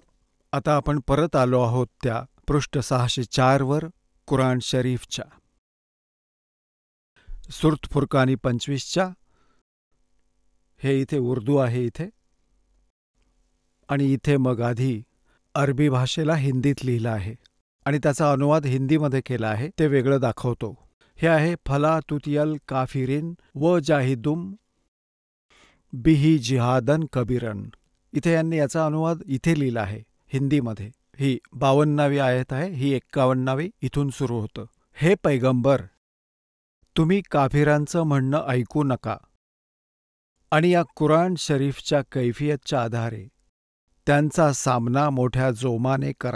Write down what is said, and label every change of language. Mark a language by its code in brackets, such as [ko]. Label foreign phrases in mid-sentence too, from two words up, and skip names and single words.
[mr] आता आपण परत आलो आहोत त्या पृष्ठ 604 वर कुराण शरीफच्या, सुरत फुरकानी 25च्या. हे इथे उर्दू आहे इथे, आणि इथे मग आधी अरबी भाषेला हिंदीत लिहिलं आहे, आणि त्याचा अनुवाद हिंदीमध्ये केला आहे, ते वेगळं दाखवतो. हे आहे [ar] فلا تطع الكافرين وجاهدهم به جهادا كبيرا. [mr] इथे यांनी याचा अनुवाद इथे लिहिला आहे हिंदीमध्ये. ही 52वी आयत आहे, ही 51वी इथून सुरू होतं. हे पैगंबर, तुम्ही काफिरांचं म्हणणं ऐकू नका, आणि या कुराण शरीफच्या कैफियतच्या आधारे त्यांचा सामना मोठ्या जोमाने करा.